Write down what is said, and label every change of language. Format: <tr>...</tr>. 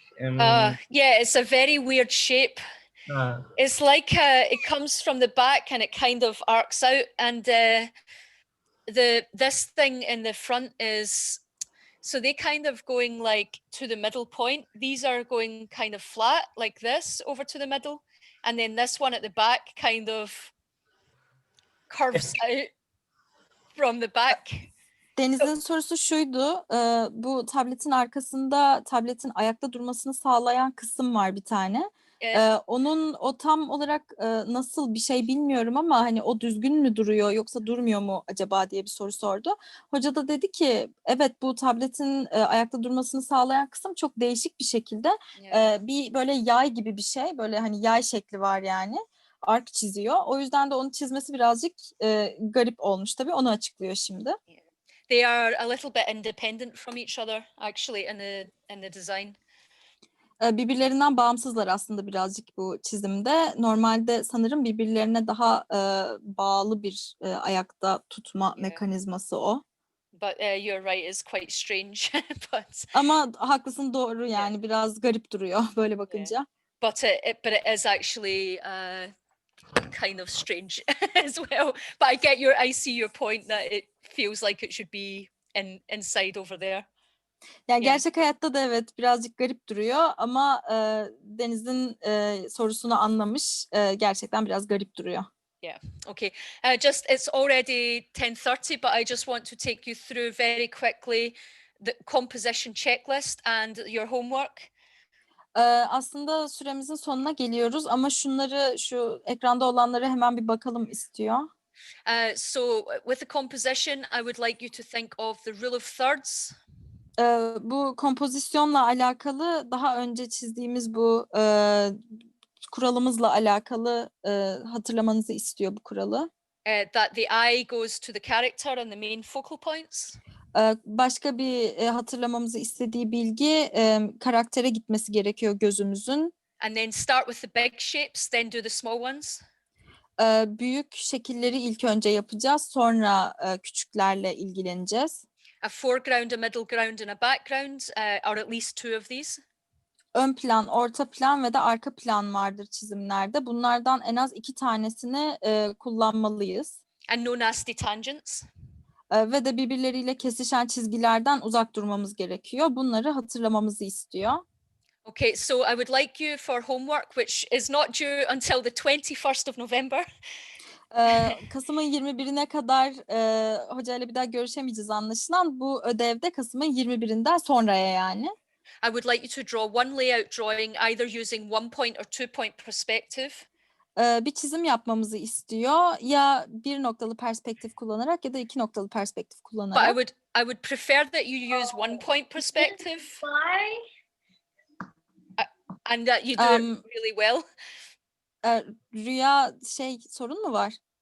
<en>Yeah, it's a very weird shape. It's like it comes from the back and it kind of arcs out, and this thing in the front is, so they kind of going like to the middle point. These are going kind of flat like this over to the middle, and then this one at the back kind of curves out from the back.</en> <tr>Deniz'in sorusu şuydu, bu tabletin arkasında tabletin ayakta durmasını sağlayan kısım var bir tane. Onun o tam olarak nasıl bir şey bilmiyorum ama hani o düzgün mü duruyor yoksa durmuyor mu acaba diye bir soru sordu. Hoca da dedi ki evet, bu tabletin ayakta durmasını sağlayan kısım çok değişik bir şekilde bir böyle yay gibi bir şey, böyle hani yay şekli var yani. Ark çiziyor. O yüzden de onu çizmesi birazcık garip olmuş tabii. Onu açıklıyor şimdi.</tr> <en>They are a little bit independent from each other actually in the design.</en> <tr>Birbirlerinden bağımsızlar aslında birazcık bu çizimde. Normalde sanırım birbirlerine daha bağlı bir ayakta tutma mekanizması o.</tr> <en>But you're right, it's quite strange.</en> <tr>Ama haklısın, doğru yani biraz garip duruyor böyle bakınca.</tr> <en>But it is actually kind of strange as well. But I see your point that it feels like it should be inside over there.</en> <tr>Yani gerçek hayatta da evet birazcık garip duruyor ama Deniz'in sorusunu anlamış. Gerçekten biraz garip duruyor.</tr> <en>Yeah. Okay. It's already 10:30, but I just want to take you through very quickly the composition checklist and your homework.</en> <tr>Aslında süremizin sonuna geliyoruz ama şu ekranda olanları hemen bir bakalım istiyor.</tr> <en>So with the composition, I would like you to think of the rule of thirds.</en> <tr>Bu kompozisyonla alakalı daha önce çizdiğimiz bu kuralımızla alakalı hatırlamanızı istiyor bu kuralı.</tr> <en>That the eye goes to the character and the main focal points.</en> <tr>Başka bir hatırlamamızı istediği bilgi karaktere gitmesi gerekiyor gözümüzün.</tr> <en>And then start with the big shapes, then do the small ones.</en> <tr>Büyük şekilleri ilk önce yapacağız, sonra küçüklerle ilgileneceğiz.</tr> <en>A foreground, a middle ground, and a background, or at least two of these.</en> <tr>Ön plan, orta plan ve de arka plan vardır çizimlerde. Bunlardan en az 2 tanesini kullanmalıyız.</tr> <en>And no nasty tangents.</en> <tr>Ve de birbirleriyle kesişen çizgilerden uzak durmamız gerekiyor. Bunları hatırlamamızı istiyor.</tr> <en>Okay, so I would like you for homework, which is not due until the 21st of November.</en> <tr>Kasım'ın 21'ine kadar hocayla bir daha görüşemeyeceğiz anlaşılan. Bu ödevde Kasım'ın 21'inden sonraya yani.</tr> <en>I would like you to draw one layout drawing either using 1 point or 2 point perspective.</en> <tr>Bir çizim yapmamızı istiyor. Ya 1 noktalı perspektif kullanarak ya da 2 noktalı perspektif kullanarak.</tr> <en>But I would prefer that you use 1 point perspective. And that you do it really well.</en> <tr>Rüya sorun mu var?</tr>